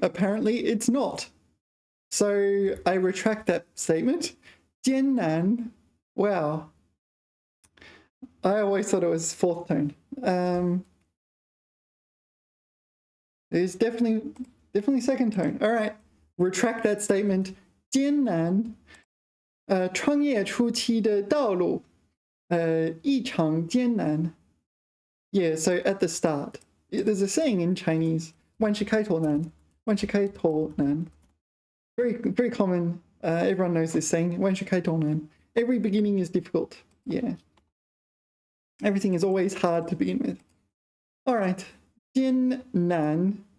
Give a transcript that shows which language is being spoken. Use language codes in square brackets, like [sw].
[en] Apparently it's not. So I retract that statement. [zh] 艰难.Wow. [en] I always thought it was fourth tone. It's definitely second tone. All right. Retract that statement. [zh] 艰难. 创业初期的道路异常艰难. [en] Yeah, so at the start, there's a saying in Chinese, [zh] 万事开头难, 万事开头难. [en] Very, very common. Everyone knows this saying, [zh] 万事开头难. [en] Every beginning is difficult. Yeah. Everything is always hard to begin with. All right. Jian nan.